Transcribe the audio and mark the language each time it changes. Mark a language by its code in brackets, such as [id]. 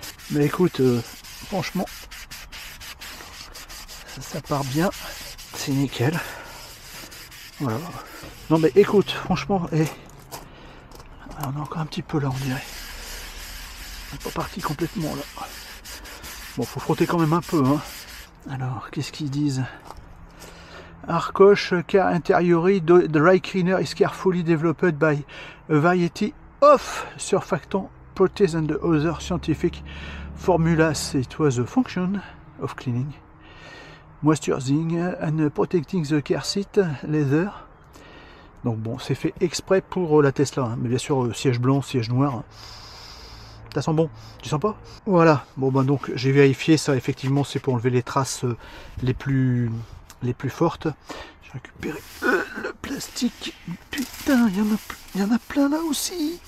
[fr] Mais écoute, franchement, ça part bien. C'est nickel. Voilà. Non mais écoute, franchement, on est encore un petit peu là, on dirait. On n'est pas parti complètement là. Bon, faut frotter quand même un peu. Hein. Alors, qu'est-ce qu'ils disent? [en] Arcoche Car Interiori Dry Cleaner is carefully developed by a variety of surfactants, proteins and other scientific formulas. It was a function of cleaning, moisturizing and protecting the car seat leather. [fr] Donc bon, c'est fait exprès pour la Tesla, hein. Mais bien sûr, siège blanc, siège noir. Ça sent bon, tu sens pas? Voilà, bon ben donc j'ai vérifié ça, effectivement c'est pour enlever les traces les plus fortes. J'ai récupéré le plastique. Putain, il y en a plein là aussi.